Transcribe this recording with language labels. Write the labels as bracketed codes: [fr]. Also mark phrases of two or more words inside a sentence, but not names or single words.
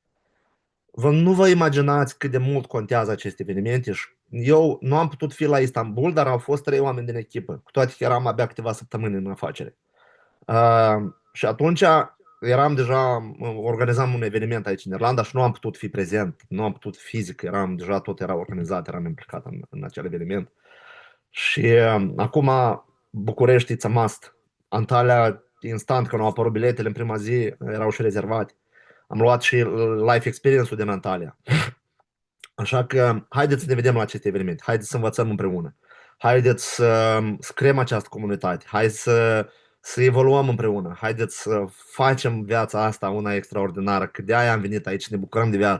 [ro] Nu vă imaginați cât de mult contează aceste evenimente și eu nu am putut fi la Istanbul, dar au fost 3 oameni din echipă, cu toate că eram abia câteva săptămâni în afacere. Și atunci eram deja, organizam un eveniment aici în Irlanda și nu am putut fi prezent, nu am putut fizic, deja tot era organizat, eram implicat în acel eveniment. Și acum București [en] it's a must. [ro] Antalya, instant, când au apărut biletele în prima zi, erau și rezervate. Am luat și [en] life experience-ul [ro] din Antalya. Așa că haideți să ne vedem la aceste evenimente, haideți să învățăm împreună, haideți să creăm această comunitate, haideți să evoluăm împreună, haideți să facem viața asta una extraordinară, că de aia am venit aici, ne bucurăm de viață.